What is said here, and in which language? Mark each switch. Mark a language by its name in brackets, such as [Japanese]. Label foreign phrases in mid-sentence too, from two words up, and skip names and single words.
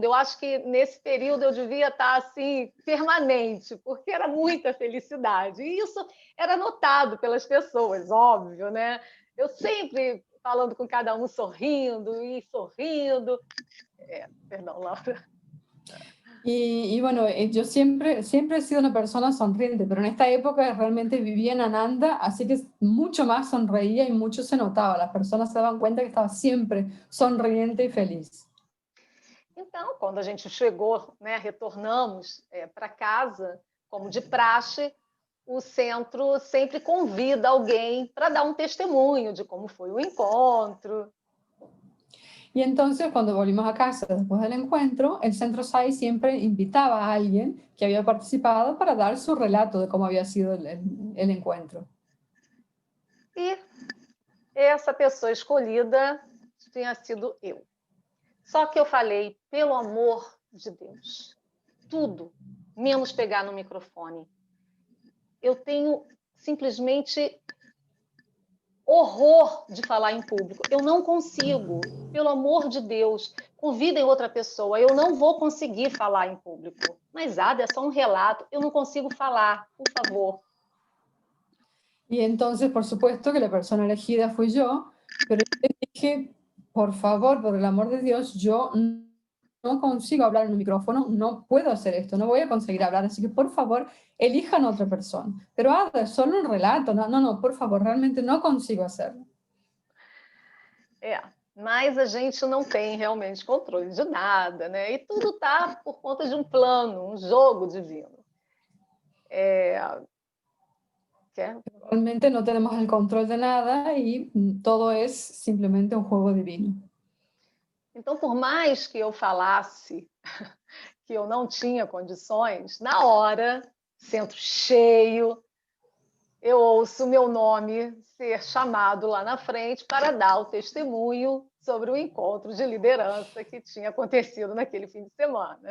[Portuguese] Eu acho que nesse período eu devia estar assim, permanente, porque era muita felicidade. E isso era notado pelas pessoas, óbvio, né? Eu sempre falando com cada um, sorrindo e sorrindo. Perdão, Laura. [Spanish] Y bueno, yo siempre he sido una persona sonriente, pero en esta época realmente vivía en Ananda, así que mucho más sonreía y mucho se notaba. Las personas se daban cuenta que estaba siempre sonriente y feliz. [Portuguese] Então, quando a gente chegou, né, retornamos para casa, como de praxe, o centro sempre convida alguém para dar um testemunho de como foi o encontro. [Spanish] Y entonces cuando volvimos a casa después del encuentro, el Centro SAI siempre invitaba a alguien que había participado para dar su relato de cómo había sido el encuentro. [Portuguese] E essa pessoa escolhida tinha sido eu. Só que eu falei, pelo amor de Deus, tudo, menos pegar no microfone. Eu tenho simplesmente horror de falar em público. Eu não consigo, pelo amor de Deus, convidem outra pessoa, eu não vou conseguir falar em público. Mas, Ada, é só um relato, eu não consigo falar, por favor. [Spanish] Y entonces, por supuesto que la persona elegida fui yo, pero yo le dije, por favor, por el amor de Dios, yo no consigo hablar en un micrófono, no puedo hacer esto, no voy a conseguir hablar, así que por favor, elijan otra persona. Pero Ada, es solo un relato, no, por favor, realmente no consigo hacerlo. [Portuguese] Mas a gente não tem realmente controle de nada, né? E tudo está por conta de um plano, um jogo divino. [Spanish] Realmente no tenemos el control de nada y todo es simplemente un juego divino. [Portuguese] Então, por mais que eu falasse que eu não tinha condições, na hora, centro cheio, eu ouço meu nome ser chamado lá na frente para dar o testemunho sobre o encontro de liderança que tinha acontecido naquele fim de semana.